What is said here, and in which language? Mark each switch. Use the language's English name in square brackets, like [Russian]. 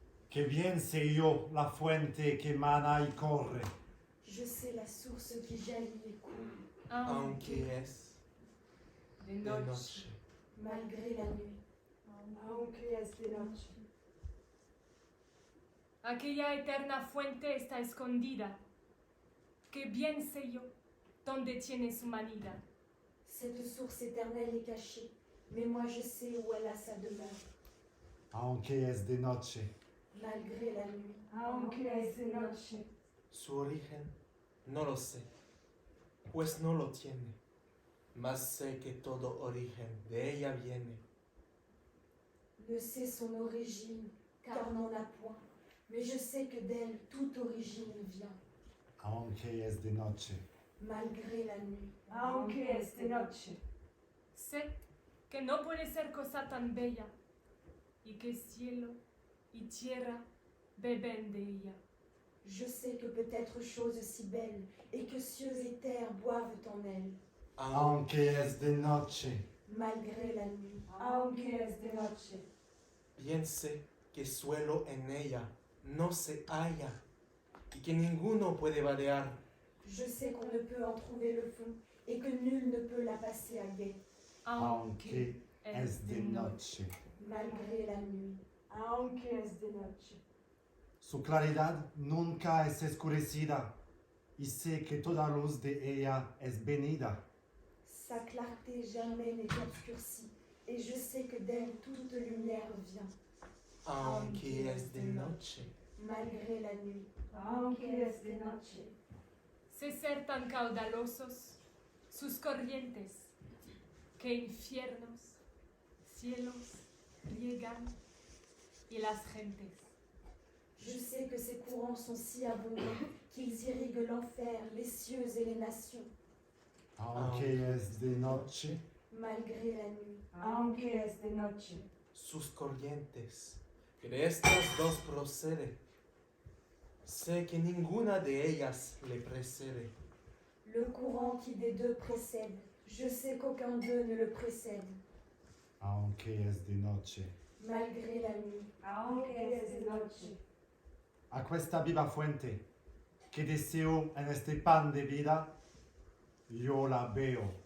[Spanish] Que bien sé yo la fuente que mana y corre. [French] Je sais la source qui jaillit et coule, [Spanish] Aunque es De de noche. noche. [French] malgré la nuit. [Spanish] Aunque es de noche. Aquella eterna fuente está escondida, que bien sé yo dónde tiene su manida. [French] Cette source éternelle est cachée, mais moi je sais où elle a sa demeure, [Spanish] Aunque es de noche, [French] malgré la nuit. [Spanish] Aunque es de noche. Su origen no lo sé, pues no lo tiene, mas sé que todo origen de ella viene. [French] Ne sais son origine, car n'en a point, mais je sais que d'elle toute origine vient, [Spanish] aunque es de noche. [French] malgré la nuit. [Spanish] Aunque es de noche. Sé que no puede ser cosa tan bella y que cielo y tierra beben de ella. [French] Je sais que peut être chose si belle, et que cieux et terre boivent en elle, [Spanish] Aunque es de noche. [French] malgré la nuit. [Spanish] Aunque es de noche. Bien sé que suelo en ella no se halla y que ninguno puede vadear. [French] Je sais qu'on ne peut en trouver le fond, et que nul ne peut la passer à guet, [Spanish] Aunque es de noche. [French] malgré la nuit. [Spanish] Aunque es de noche. Su claridad nunca es escurecida, y sé que toda luz de ella es venida. [French] Sa clarté jamais n'est obscurcie, et je sais que d'elle toute lumière vient, [Spanish] Aunque es de noche. [French] malgré la nuit. [Spanish] Aunque es de noche. Sé ser tan caudalosos sus corrientes que infiernos, cielos riegan y las gentes. [French] Je sais que ces courants sont si abondants qu'ils irriguent l'enfer, les cieux et les nations, [Spanish] Aunque es de noche. [French] malgré la nuit. [Spanish] Aunque es de noche. Sus corrientes, que de estas dos procede. Sé que ninguna de ellas le precede. [French] Le courant qui des deux précède, je sais qu'aucun d'eux ne le précède, [Spanish] Aunque es de noche. [French] malgré la nuit. [Spanish] Aunque es de noche. A questa viva fuente, que deseo en este pan de vida, yo la veo.